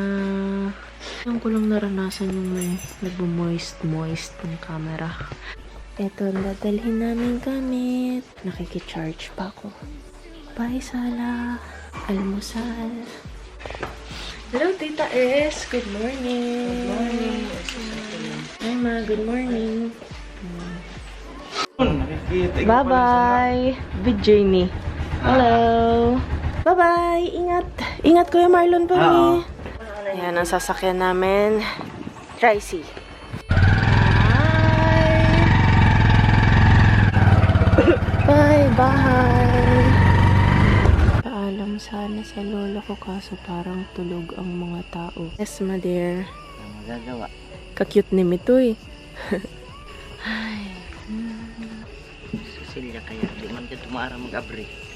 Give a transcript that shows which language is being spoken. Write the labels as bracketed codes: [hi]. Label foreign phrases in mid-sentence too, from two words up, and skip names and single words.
[tl] Yung ko lang naranasan yung may nagbo-moist ng camera. Ito, dadalhin namin gamit. Nakikicharge pa ako. Bye, Sala. Almusal. Hello, Tita S. [en] Good morning. Good morning. Hi, Ma. Good morning. Bye-bye. Good journey. Hello. Bye-bye. [tl] Ingat. Ingat, Kuya Marlon pa rin. Ayan ang sasakyan namin. [en] Tricey. Bye-bye! [tl] Paalam sana sa lola ko kaso parang tulog ang mga tao. [en] Yes, ma dear. [tl] Magagawa. [ceb] Ka-cute ni Mitoy. Cecilia kaya, di man ka tumaara mag-abri.